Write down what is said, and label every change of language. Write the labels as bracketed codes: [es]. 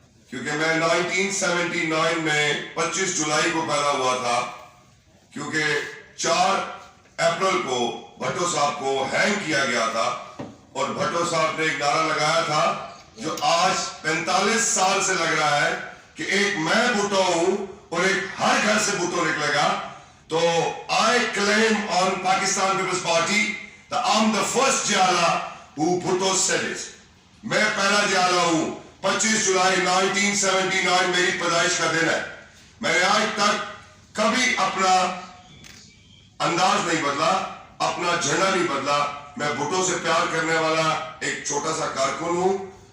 [ur] کیونکہ میں 1979 میں 25 جولائی کو پیدا ہوا تھا، کیونکہ 4 اپریل کو بھٹو صاحب کو ہینگ کیا گیا تھا، اور بھٹو صاحب نے ایک نعرہ لگایا تھا جو آج 45 سال سے لگ رہا ہے کہ ایک میں بھٹو ہوں اور ایک ہر گھر سے بھٹو نکلے گا. [en] تو I claim on Pakistan People's Party that I'm the first Jala who Bhutto said it. [ur] میں پہلا جالا ہوں. 25 جولائی 1979 میری پیدائش کا دن ہے. میں نے آج تک کبھی اپنا انداز نہیں بدلا, اپنا جھنڈا نہیں بدلا. میں بھٹو سے پیار کرنے والا ایک چھوٹا سا کارکن ہوں.